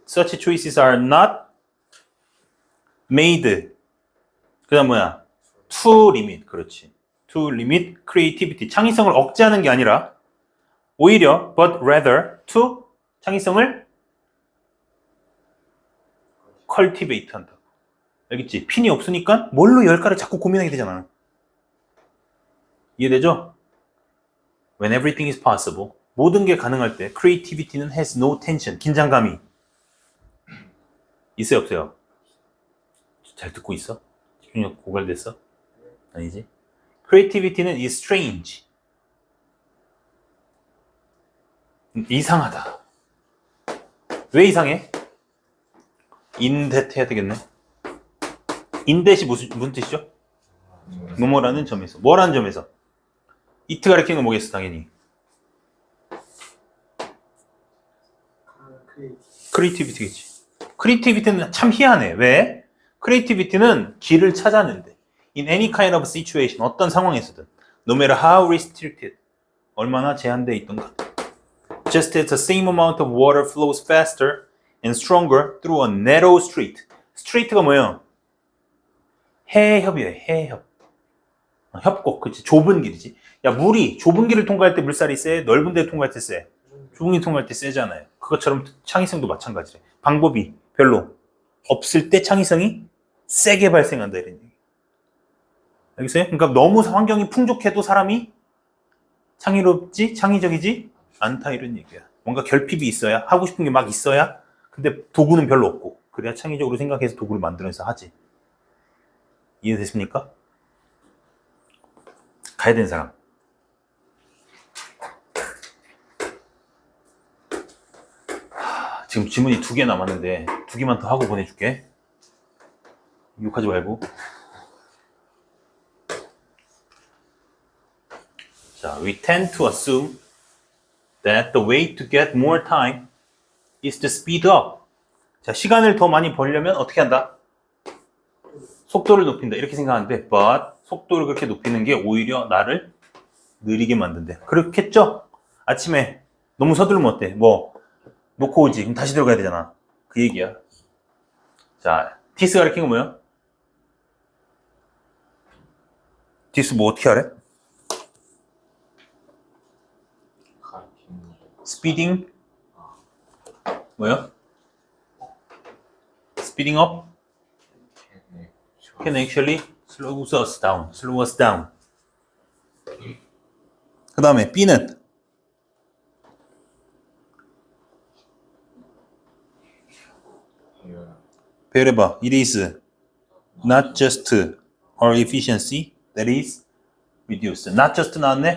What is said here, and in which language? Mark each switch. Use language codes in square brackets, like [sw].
[en] Such choices are not made. [ko] 그 다음 뭐야? [en] To limit. [ko] 그렇지. [en] To limit creativity. [ko] 창의성을 억제하는 게 아니라 오히려 [en] but rather to [ko] 창의성을 cultivate 한다. 알겠지? 핀이 없으니까 뭘로 열까를 자꾸 고민하게 되잖아. 이해되죠? [en] When everything is possible. [ko] 모든 게 가능할 때 creativity는 [en] has no tension. [ko] 긴장감이 있어요, 없어요? 잘 듣고 있어? 집중력 고갈됐어? 아니지? [en] creativity는 is strange. [ko] 이상하다. 왜 이상해? in that 해야 되겠네. in that이 무슨 뜻이죠? 뭐뭐라는 점에서. 뭐라는 점에서? it 가리키는 건 뭐겠어, 당연히. 크리에이티비티겠지. 크리에이티비티는 참 희한해. 왜? 크리에이티비티는 길을 찾아낸대. [en] In any kind of situation, [ko] 어떤 상황에서든. [en] No matter how restricted, [ko] 얼마나 제한되어 있던가. [en] Just as the same amount of water flows faster and stronger through a narrow street. [ko] street가 뭐예요? 해협이에요. 해협. 협곡, 그치? 좁은 길이지. 야, 물이 좁은 길을 통과할 때 물살이 세? 넓은 데를 통과할 때 세? 좁은 길 통과할 때 세잖아요. 그것처럼 창의성도 마찬가지래. 방법이 별로 없을 때 창의성이 세게 발생한다 이런 얘기. 알겠어요? 그러니까 너무 환경이 풍족해도 사람이 창의롭지, 창의적이지 않다 이런 얘기야. 뭔가 결핍이 있어야, 하고 싶은 게 막 있어야, 근데 도구는 별로 없고, 그래야 창의적으로 생각해서 도구를 만들어서 하지. 이해됐습니까? 가야 되는 사람. 지금 지문이 2개 남았는데 2개만 더 하고 보내줄게. 욕하지 말고. [en] 자, we tend to assume that the way to get more time is to speed up. [ko] 자, 시간을 더 많이 벌려면 어떻게 한다? 속도를 높인다. 이렇게 생각하는데, [en] but [ko] 속도를 그렇게 높이는 게 오히려 나를 느리게 만든대. 그렇겠죠? 아침에 너무 서두르면 어때? 뭐 놓고 오지. 그럼 다시 들어가야 되잖아. 그 얘기야. 자, 디스 가리킨 건 뭐야? 디스 뭐 어떻게 하래? 가르치는 거. 스피딩 뭐야? [en] Speeding up [ko] 네. [en] can actually slow us down. Slow us down. [ko] 그 다음에 B는 배열해봐. [en] It is not just our efficiency that is reduced. Not just [ko] 나왔네?